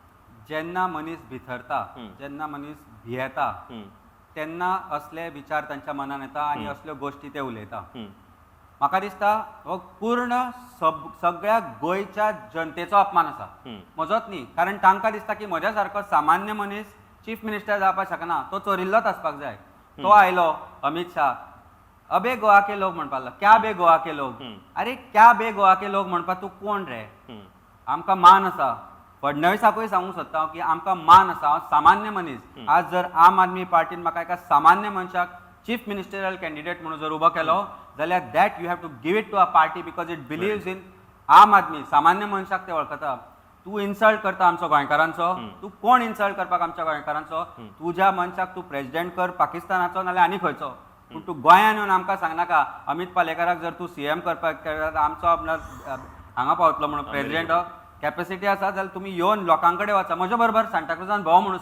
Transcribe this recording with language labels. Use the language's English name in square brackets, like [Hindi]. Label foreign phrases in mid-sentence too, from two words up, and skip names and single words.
[Konkani] जेन्ना मनीस भितरता जेन्ना मनीस भियेता तेन्ना असले विचार तांच्या मनान येता आनी असल्यो गोश्टी ते उलयता म्हाका दिसता हो पूर्ण सगळ्या गोंयच्या जनतेचो अपमान आसा म्हजोच न्ही कारण तांकां दिसता की म्हज्या सारको सामान्य मनीस [English] chief minister [Konkani] जावपाक शकना तो चोरिल्लोच आसपाक जाय तो आयलो अमित शाह [Hindi] अबे गोवा के लोक [Konkani] म्हणपाक लागलो [Hindi] क्या बे गोवा के लोक अरे क्या बे गोवा के लोक [Konkani] म्हणपाक तूं कोण रे आमकां मान आसा फडणवीसाकूय सांगूंक सोदता हांव की आमकां मान आसा हांव सामान्य मनीस आज जर आम आदमी पार्टीन म्हाका एका सामान्य मनशाक [English] chief ministerial candidate [Konkani] म्हणून जर उबो केलो जाल्यार [English] that you have to give it to a party because it believes in [Hindi] आम आदमी [Konkani] सामान्य मनशाक ते वळखता तूं इन्सल्ट करता आमचो गोंयकारांचो तूं कोण इन्सल्ट करपाक आमच्या गोंयकारांचो तुज्या मनशाक तूं प्रेसिडेंट कर पाकिस्तानाचो नाल्यार आनी खंयचो पूण तूं गोंयान येवन आमकां सांगनाका अमित पालेकराक जर तूं सीएम करपाक आमचो आपणाक हांगा पावतलो म्हणून [English] president capacity [Konkani] आसा जाल्यार तुमी येवन लोकां कडेन वचा म्हज्या बरोबर सांताक्रुजान भोंव म्हणून